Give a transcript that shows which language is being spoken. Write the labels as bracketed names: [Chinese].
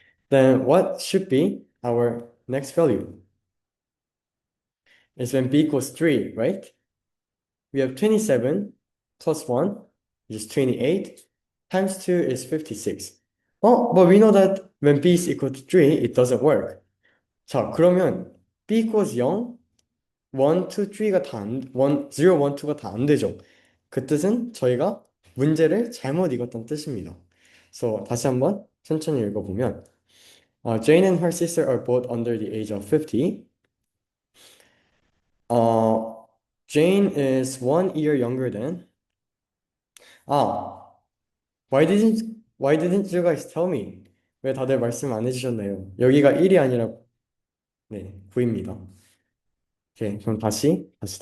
[English] Then what should be our next value? Is when b equals 3, right? We have 27 plus 1, which is 28, times 2 is 56. Oh, but we know that when b is equal to 3, it doesn't work. [Korean] 자, 그러면 [English] b equals [Korean] 0, 1, 2, 3가 다 안, 1, 0, 1, 2가 다 안 되죠. 그 뜻은 저희가 문제를 잘못 읽었다는 뜻입니다. [English] So, [Korean] 다시 한번 천천히 읽어보면 [English] Jane and her sister are both under the age of 50. Uh, Jane is 1 year younger than. 아, why didn't you guys tell me? [Korean] 왜 다들 말씀 안 해주셨나요? 여기가 1이 아니라 네, 9입니다. 오케이, 그럼 다시.